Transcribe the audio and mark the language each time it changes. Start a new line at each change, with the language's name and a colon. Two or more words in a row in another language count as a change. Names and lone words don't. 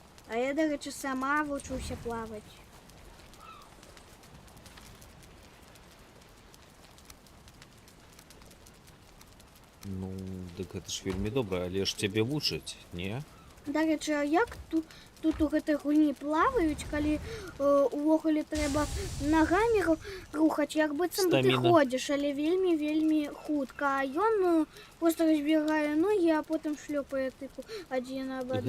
Ukrainian: А я, до речі, сама вчуся плавати.
Belarusian: Ну, так это ж вельмі добра, але ж цябе вучаць, не?
Ukrainian: До речі,
Belarusian: а як тут у гэтай гульні плаваюць, калі увогуле трэба нагамі рухаць, як быццам бы ты Стаміна. ходзіш, але вельмі хутка, а ён просто разбегае ногі, а потым шлёпае тыпу адзін аб аднаго.